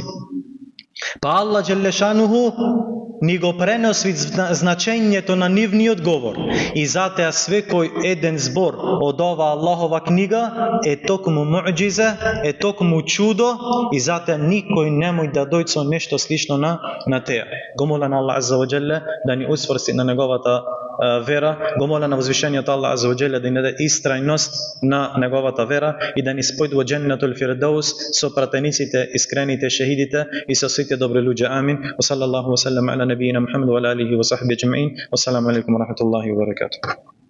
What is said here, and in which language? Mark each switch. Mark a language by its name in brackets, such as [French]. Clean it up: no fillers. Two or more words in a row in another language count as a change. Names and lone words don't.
[Macedonian] Па Аллах Джелешануху ни го пренесвит значењето на нивниот говор и затоа секој еден збор од ова Аллахова книга е токму муъџиза, е токму чудо и затоа никој немој да дојде со нешто слично на теа. Го молам Аллах [Arabic] عز وجل [Macedonian] да ни усврсти на неговата вера, го молам на возвишениот Аллах [Arabic] عز وجل [Macedonian] да ни даде истрајност на неговата вера и да ни спои во Дженнетул Фирдаус со пратениците, искрените, шехидите и со сите добри луѓе. Амин. [Arabic] وصلى الله وسلم على نبينا محمد وعلى آله وصحبه أجمعين. والسلام عليكم ورحمة الله وبركاته.